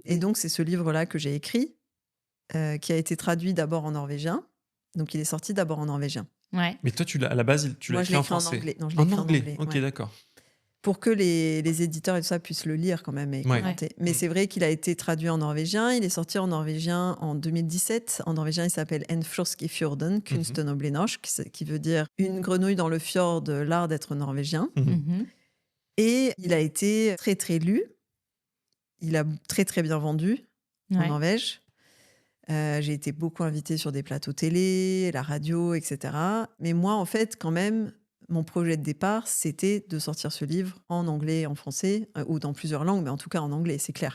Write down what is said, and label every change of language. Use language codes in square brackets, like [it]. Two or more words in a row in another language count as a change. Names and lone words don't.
[fr] Et donc, c'est ce livre-là que j'ai écrit, qui a été traduit d'abord en norvégien. Donc, il est sorti d'abord en norvégien. Ouais. Mais toi, à la base, tu l'as écrit en français. En anglais. Non, je l'ai écrit en anglais. Ok, ouais. d'accord. Pour que les éditeurs et tout ça puissent le lire quand même et commenter. Mais c'est vrai qu'il a été traduit en norvégien. Il est sorti en norvégien en 2017. En norvégien, il s'appelle En frosk i fjorden, kunsten og bli norsk, qui veut dire une grenouille dans le fjord, l'art d'être norvégien. Et il a été très, très lu. Il a très, très bien vendu en Norvège. J'ai été beaucoup invitée sur des plateaux télé, la radio, etc. Mais moi, en fait, quand même, mon projet de départ, c'était de sortir ce livre en anglais et en français, ou dans plusieurs langues, mais en tout cas en anglais, c'est clair.